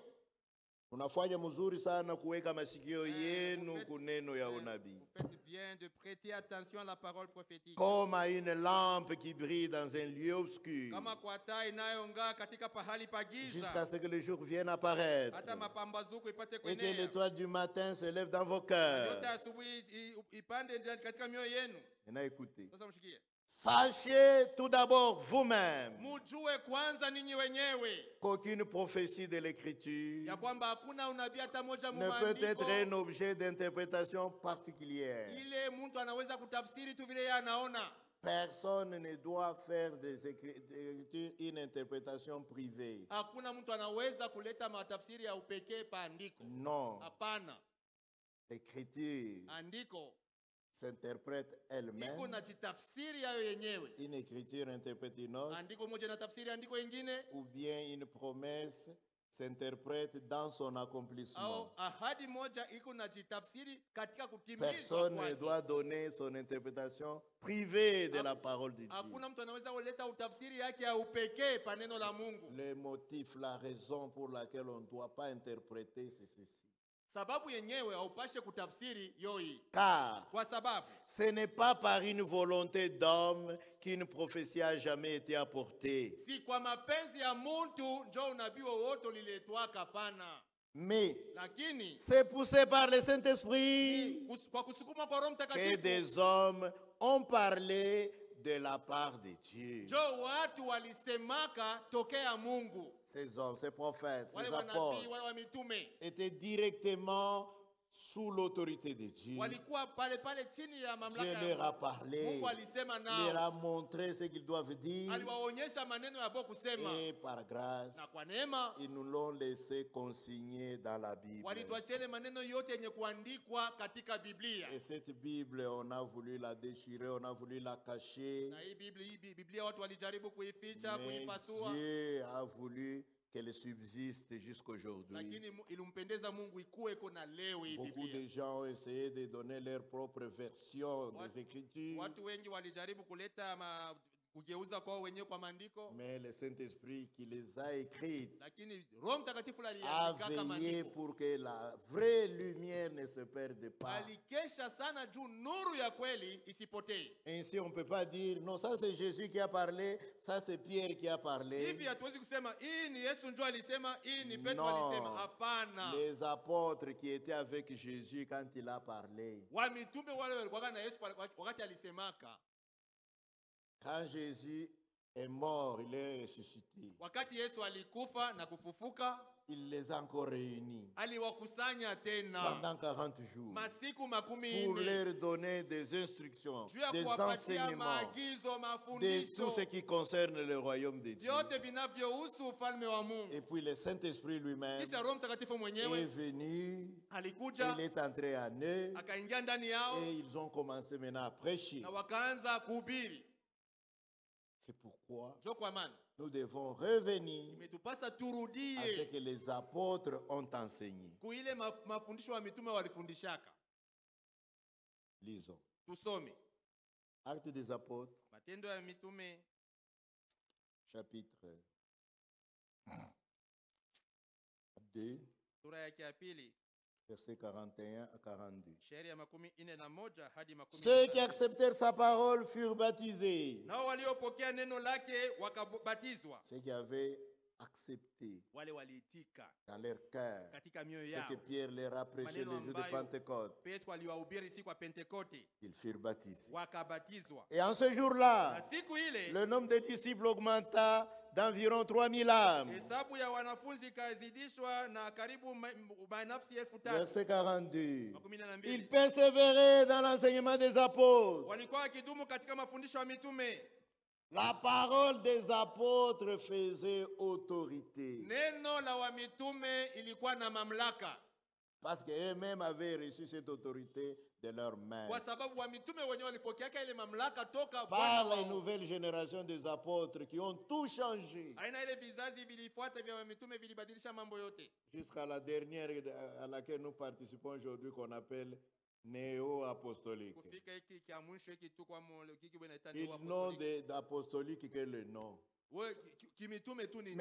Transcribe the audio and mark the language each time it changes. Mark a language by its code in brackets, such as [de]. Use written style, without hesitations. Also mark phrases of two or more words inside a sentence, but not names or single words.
[sw] Unafanya mzuri sana kuweka masikio yenu kuneno ya unabii. [fr] Vous faites bien de prêter attention à la parole prophétique. Comme à une lampe qui brille dans un lieu obscur, [sw] Kama kwa taa inayong'aa katika pahali pa [fr] jusqu'à [sw] giza, [fr] ce que le jour vienne apparaître [sw] hata mapambazuko ipate [fr] et que [sw] kuenea. [fr] l'étoile du matin se lève dans vos [sw] Yote [fr] cœurs. [sw] asubuhi ipande ndani katika mioyo yenu. [fr] Maintenant écoutez. [sw] Sasa mshikie. [fr] Sachez tout d'abord vous-même [sw] Mujue kwanza ninyi wenyewe [fr] qu'aucune prophétie de l'écriture [sw] ya kwamba hakuna unabii hata moja mu [fr] ne peut être [sw] maandiko [fr] un objet d'interprétation particulière. [sw] ile mtu anaweza kutafsiri tu vile yeye anaona. [fr] Personne ne doit faire des écritures une interprétation privée. [sw] Hakuna mtu anaweza kuleta matafsiri ya upekee pa andiko. [fr] Non, [sw] Hapana. [fr] l'écriture [sw] Andiko [fr] s'interprète [sw] iko [fr] elle-même. [sw] na jitafsiri yayo yenyewe. [fr] Une écriture interprète une autre, [sw] Andiko moja na tafsiri andiko ingine, [fr] ou bien une promesse s'interprète dans son accomplissement. [sw] au ahadi moja iko na jitafsiri katika kutimizwa [fr] Personne ne [sw] kwake. [fr] doit donner son interprétation privée de la parole de Dieu. [sw] Hakuna mtu anaweza kuleta utafsiri yake ya upekee pa neno la Mungu. [fr] Le motif, la raison pour laquelle on ne doit pas interpréter, c'est ceci. [sw] Sababu yenyewe haupashe kutafsiri yoi. [fr] Car [sw] Kwa sababu [fr] ce n'est pas par une volonté d'homme qu'une prophétie a jamais été apportée, [sw] si kwa mapenzi ya muntu njo unabii wowote uliletwaka, pana. [fr] mais [sw] Lakini [fr] c'est poussé par le Saint-Esprit [sw] kwa kusukuma kwa Roho [fr] que [sw] Mtakatifu [fr] des hommes ont parlé de la part de Dieu. [sw] njo watu walisemaka tokea Mungu. [fr] Ces hommes, ces prophètes, [sw] Wale [fr] ces [sw] wanabii, [fr] apôtres [sw] wale wa mitume [fr] étaient directement sous l'autorité de Dieu. [sw] walikuwa pale pale chini ya mamlaka [fr] Dieu [sw] ya [fr] leur a [sw] Mungu. [fr] parlé, [sw] Mungu alisema [fr] leur [sw] nao, [fr] a montré ce qu'ils doivent dire, [sw] aliwaonyesha maneno ya bo kusema, [fr] et par grâce, [sw] na kwa neema [fr] ils nous l'ont laissé consigner dans la Bible. [sw] walituachele maneno yote yenye kuandikwa katika Biblia. [fr] Et cette Bible, on a voulu la déchirer, on a voulu la cacher, [sw] Na hii Biblia watu walijaribu kuificha, [fr] mais [sw] kuipasua, [fr] Dieu a voulu qu'elle subsiste jusqu'aujourd'hui. [sw] lakini ilimpendeza Mungu ikuwe iko na leo hii [fr] Beaucoup [sw] Biblia. [fr] de gens ont essayé de donner leur propre version des Écritures, [sw] Watu wengi walijaribu kuleta kugeuza kwao wenyewe kwa maandiko, [fr] mais le Saint-Esprit qui les a écrites [sw] lakini Roho Mtakatifu [fr] a [sw] aliandika kama [fr] veillé [sw] maandiko. [fr] pour que la vraie lumière ne se perde pas. [sw] Alikesha sana juu nuru ya kweli isipotee. [fr] Ainsi, on ne peut pas dire, non, ça c'est Jésus qui a parlé, ça c'est Pierre qui a parlé. [sw] Hivi hatuwezi kusema hii ni Yesu ndio alisema, hii ni Petro [fr] Non. [sw] alisema. Hapana. [fr] Les apôtres qui étaient avec Jésus quand il a parlé. [sw] Wa mitume wale walikuwa na Yesu wakati alisemaka. [fr] Quand Jésus est mort, il est ressuscité. [sw] Wakati Yesu alikufa na kufufuka, [fr] Il les a encore réunis [sw] aliwakusanya tena [fr] pendant 40 jours [sw] masiku makumi [fr] pour [sw] nne [fr] leur donner des instructions, [sw] juu ya [fr] des [sw] kuwapatia [fr] enseignements [sw] maagizo, [fr] de tout [sw] mafundisho [fr] ce qui concerne le royaume de Dieu. [sw] vyote vinavyohusu ufalme wa Mungu. [fr] Et puis le Saint-Esprit lui-même [sw] Kisha Roho Mtakatifu [fr] est [sw] mwenyewe [fr] venu, [sw] alikuja, [fr] il est entré en eux [sw] akaingia ndani yao [fr] et ils ont commencé maintenant à prêcher. [sw] na wakaanza kuhubiri. [fr] C'est pourquoi [sw] Njo kwa maana [fr] nous devons revenir [sw] imetupasa [fr] à ce [sw] turudie [fr] que les apôtres ont enseigné. [sw] kuile mafundisho wa mitume walifundishaka. [fr] Lisons. [sw] Tusome [fr] Actes des apôtres, [sw] Matendo ya Mitume [fr] chapitre 2, [sw] sura yake ya pili [fr] versets 41 à 42. [sw] shairi ya 41 hadi [fr] Ceux qui [sw] 15. [fr] acceptèrent sa parole furent baptisés. [sw] Nao waliopokea neno lake wakabatizwa, [fr] Ceux qui avaient accepté [sw] wale waliitika [fr] dans leur cœur [sw] katika mioyo [fr] ce [sw] yao [fr] que Pierre leur a prêché le jour de Pentecôte, [sw] Petro aliwahubiri siku ya Pentekote, [fr] ils furent baptisés. [sw] wakabatizwa. [fr] Et en ce [sw] Na [fr] jour-là, [sw] siku ile [fr] le nombre de disciples augmenta d'environ 3000 âmes. [sw] hesabu ya wanafunzi ikazidishwa na karibu nafsi 3,000. [fr] Verset 42. [sw] 12. [fr] Ils persévéraient dans l'enseignement des apôtres. [sw] Walikuwa wakidumu katika mafundisho ya mitume. [fr] La parole des apôtres faisait autorité. [sw] Neno la wa mitume ilikuwa na mamlaka, [fr] Parce qu'eux-mêmes avaient reçu cette autorité de leur [sw] kwa [fr] main. [sw] sababu wa mitume wenyewe walipokeaka ile mamlaka toka Bwana [fr] Par les [sw] wao. [fr] nouvelles générations des apôtres qui ont tout changé. [sw] Aina ile vizazi vilifuata vya wa mitume vilibadilisha mambo yote, [fr] Jusqu'à la dernière à laquelle nous participons aujourd'hui, qu'on appelle néo-apostolique. [sw] kufika hiki kia mwisho hiki tu kwa kiki wanaita ni [fr] Ils n'ont d'apostolique que le nom. [sw] kimitume tu ni jina